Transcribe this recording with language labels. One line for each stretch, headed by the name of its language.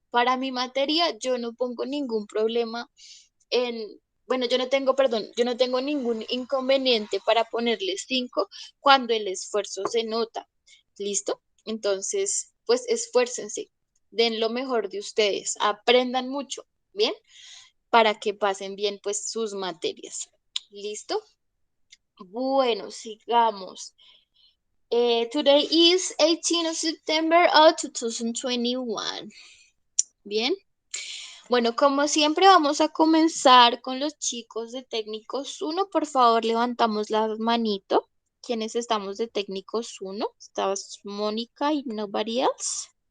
Spanish: Para mi materia yo no pongo ningún problema bueno, yo no tengo, perdón, yo no tengo ningún inconveniente para ponerles 5 cuando el esfuerzo se nota. ¿Listo? Entonces, pues esfuércense, den lo mejor de ustedes, aprendan mucho, ¿bien? Para que pasen bien pues sus materias. ¿Listo? Bueno, sigamos.
English: Today is 18 of September of 2021.
Spanish: Bien. Bueno, como siempre vamos a comenzar con los chicos de técnicos 1. Por favor, levantamos la manito. ¿Quiénes estamos de técnicos 1? Estabas Mónica y
English: nobody else.